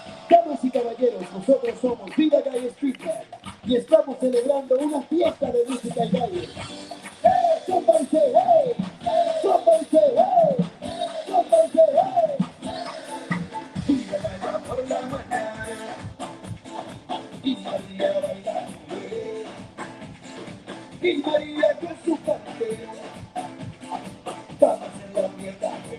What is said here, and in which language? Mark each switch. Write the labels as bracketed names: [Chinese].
[Spanish] Damas y caballeros, nosotros somos Vida Calle Street Band y estamos celebrando una fiesta de música y calle. [English] Hey, somebody say hey, somebody say hey, somebody say hey. [Spanish] Vida baila por la mañana y María baila bien. Y María con su cante, vamos en la fiesta.